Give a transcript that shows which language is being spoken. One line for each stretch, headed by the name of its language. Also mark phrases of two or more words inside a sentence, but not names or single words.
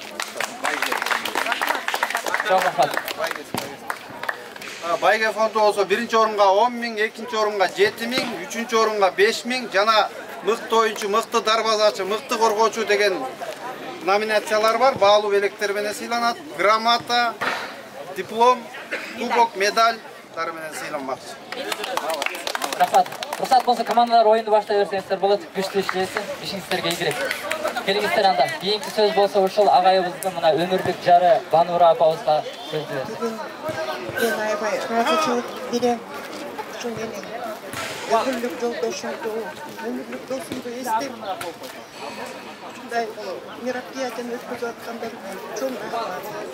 Kyrgyz: Байге фонду болсо 1-чи орунга 10 000, 2-чи орунга 7 000, 3-чү орунга 5 000 жана мыкты оюнчу, мыкты дарбазачы, мыкты коргоочу деген номинациялар бар. Баалуу белектер менен сыйланат. Грамота, диплом, кубок, медальдар менен сыйланмакчы. Рахмат.
Kazakh: Рұқсат болса командалар ойынды баштай берсеңіздер болады. Күшті ішлесін, ішіңіздерге игілік. Келіңіздер анда. Кейінгі сөз болса
Kyrgyz: ушул агайыбыздын мына өмүрлүк жары Банура апабызга сөз берсин. Мен аябай ыраазычылык берем. Ошол менен өмүрлүк жолдошумду, өмүрлүк досумду эстеп, ушундай мероприятияны өткөзүп аткандар чоң рахмат.